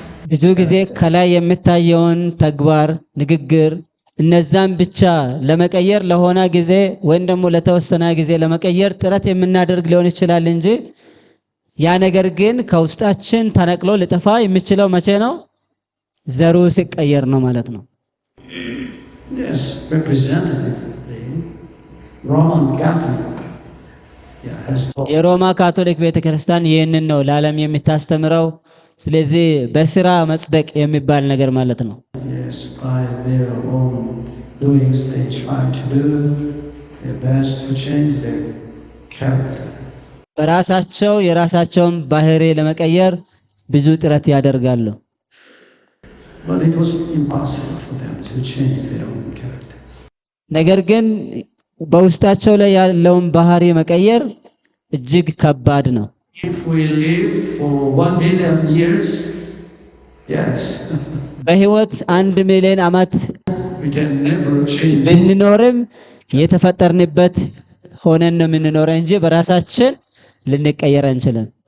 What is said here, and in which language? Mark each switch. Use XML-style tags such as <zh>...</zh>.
<am>ብዙ ጊዜ ከላይ የምታየውን ተግባር፣ ንግግር እነዛን ብቻ ለመቀየር ለሆነ ጊዜ ወይም ደግሞ ለተወሰነ ጊዜ ለመቀየር ጥረት የምናደርግ ሊሆን ይችላል እንጂ ያ ነገር ግን ከውስጣችን ተነቅሎ ሊጠፋ የሚችለው መቼ ነው? ዘሩ ሲቀየር ነው ማለት ነው።</am> <en>Yes, representatively, Roman Catholic has taught.</en> <am>የሮማ ካቶሊክ ቤተክርስቲያን ይህንን ነው ለዓለም የምታስተምረው። ስለዚህ በስራ መጽደቅ የሚባል ነገር ማለት ነው።</am> <en>Yes, by their own doings they try to do their best to change their character.</en> <am>በራሳቸው የራሳቸውን ባህሪ ለመቀየር ብዙ ጥረት ያደርጋሉ።</am> <en>But it was impossible for them to change their own character.</en> <am>ነገር ግን በውስጣቸው ላይ ያለውን ባህሪ መቀየር እጅግ ከባድ ነው።</am> <en>If we live for 1 million years, yes,</en> <am>በህይወት 1 ሚሊዮን ዓመት</am> <en>we can never change.</en> <am>ብንኖርም የተፈጠርንበት ሆነን ነው የምንኖረው እንጂ በራሳችን ልንቀየር አንችልም።</am>